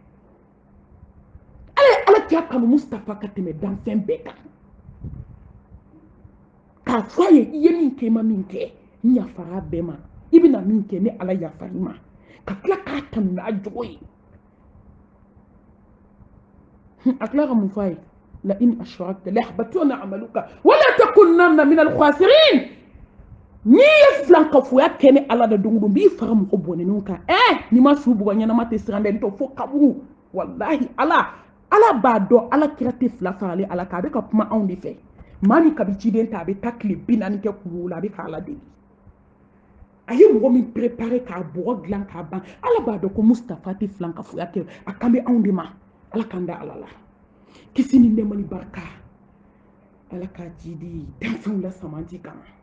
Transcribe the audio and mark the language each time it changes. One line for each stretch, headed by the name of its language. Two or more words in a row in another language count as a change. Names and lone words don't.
Bambara: ala ye ala kira kanu Mustafa ka tɛmɛ danfɛn bɛɛ kan k'a fɔ a ye i ye min kɛ i ma min kɛ n yafara bɛɛ ma i bɛna min kɛ ni ala yafari ma ka tila k'a tanu n'a jogo ye a tila ka mun fɔ a ye
Arabic: لئن أشركت ليحبطن عملك ولا تكونن من الخاسرين
Bambara: ni filan kafuya kɛnɛ ala da dongo b'i fara mɔgɔ bɔnɛnw kan ni ma su bugɔ ɲɛnama tɛ siran dɛ n tɔ fo kaburu wallahi ala b'a dɔn ala kira tɛ fila faralen ala kan a bɛ ka kuma anw de fɛ maa min kabi ciden ta a bɛ taa tile 40 kɛ kuru la a bɛ ka ala deli a ye mɔgɔ min préparé k'a bɔgɔ dilan k'a ban ala b'a dɔn ko Mustafa tɛ filan kafuya kɛ a kan bɛ anw de ma ala kan da ala la kisi ni nɛɛmani barika ala ka jidi danfɛnw la samanti kan